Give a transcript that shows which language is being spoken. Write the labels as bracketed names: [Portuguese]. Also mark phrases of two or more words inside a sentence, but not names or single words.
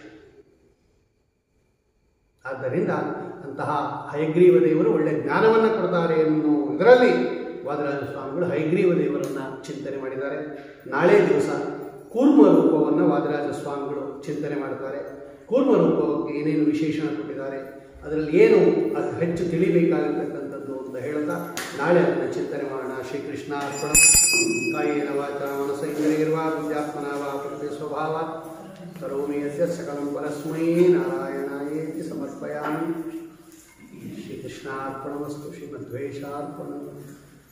[Kannada] ಆದ್ದರಿಂದ ಅಂತಹ ಹಯಗ್ರೀವ ದೇವರು ಒಳ್ಳೆಯ ಜ್ಞಾನವನ್ನು ಕೊಡ್ತಾರೆ ಎನ್ನುವ ಇದರಲ್ಲಿ ವಾದಿರಾಜ ಸ್ವಾಮಿಗಳು ಹಯಗ್ರೀವ ದೇವರನ್ನು ಚಿಂತನೆ ಮಾಡಿದ್ದಾರೆ. ನಾಳೆ ದಿವಸ ಕೂರ್ಮ ರೂಪವನ್ನು ವಾದಿರಾಜ ಸ್ವಾಮಿಗಳು ಚಿಂತನೆ ಮಾಡ್ತಾರೆ. ಕೂರ್ಮ ರೂಪಕ್ಕೆ ಏನೇನು ವಿಶೇಷಣ ಕೊಟ್ಟಿದ್ದಾರೆ, ಅದರಲ್ಲಿ ಏನು ಅದು ಹೆಚ್ಚು ತಿಳಿಬೇಕಾಗಿರ್ತಕ್ಕಂಥದ್ದು ಅಂತ ಹೇಳ್ತಾ ನಾಳೆ ಅದನ್ನು ಚಿಂತನೆ ಮಾಡೋಣ. ಶ್ರೀಕೃಷ್ಣ ಅರ್ಪಣ. [Sanskrit] ಕಾಯೇನ ವಾಚಾ ಮನಸೇಂದ್ರಿಯರ್ವಾ ಬುದ್ಧ್ಯಾತ್ಮನ ವಾ ಪ್ರಕೃತಿ ಸ್ವಭಾವಾತ್ ಕರೋಮಿ ಯಸ್ಯ ಸಕಲಂ ಪರಸ್ಮೈ ನಾರಾಯಣಾಯೇತಿ ಸಮರ್ಪಯಾಮಿ. ಶ್ರೀಕೃಷ್ಣಾರ್ಪಣಮಸ್ತು. ಶ್ರೀಮಧ್ವೇಷಾರ್ಪಣ.